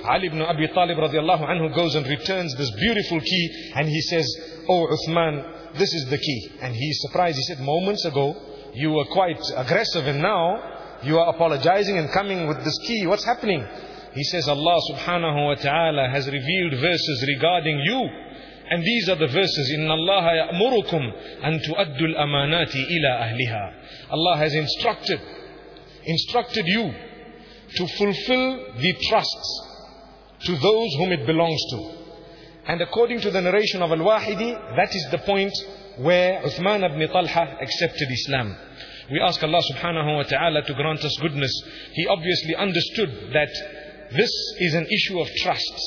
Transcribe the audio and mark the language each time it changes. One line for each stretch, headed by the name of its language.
English: Ali ibn Abi Talib radiallahu anhu goes and returns this beautiful key, and he says, oh Uthman, this is the key. And he's surprised, he said, moments ago you were quite aggressive and now you are apologizing and coming with this key, what's happening? He says, Allah subhanahu wa ta'ala has revealed verses regarding you. And these are the verses,
Arabic: إِنَّ اللَّهَ يَأْمُرُكُمْ أَن تُؤَدُّ الْأَمَانَاتِ إِلَىٰ أَهْلِهَا.
English: Allah has instructed you to fulfill the trusts to those whom it belongs to. And according to the narration of Al-Wahidi, that is the point where Uthman ibn Talha accepted Islam. We ask Allah subhanahu wa ta'ala to grant us goodness. He obviously understood that this is an issue of trust.